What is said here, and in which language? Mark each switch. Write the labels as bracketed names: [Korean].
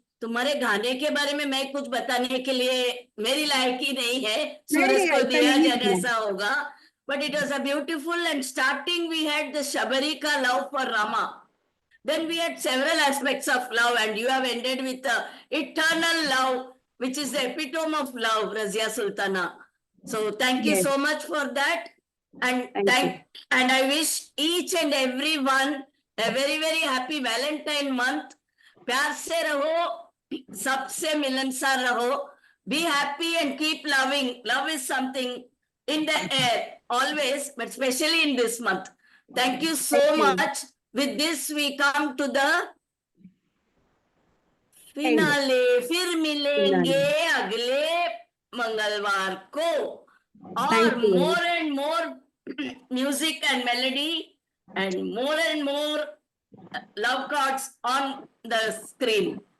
[Hindi] तुम्हारे गाने के बारे में मैं कुछ बताने के लिए मेरी लायकी नहीं है। सूरज को दिया जाने ऐसा होगा। [English] But it was a beautiful and starting we had the Shabarika love for Rama. Then we had several aspects of love and you have ended with the eternal love which is the epitome of love, Razia Sultana. So thank you so much for that. And and I wish each and everyone a very very happy Valentine month. [Hindi] प्यार से रहो, सबसे मिलनसार रहो. [English] Be happy and keep loving. Love is something in the air always, but especially in this month. Thank you so much. With this we come to the finale. [Hindi] फिर मिलेंगे अगले मंगलवार को और [English] more and more music and melody and more love cards on the screen.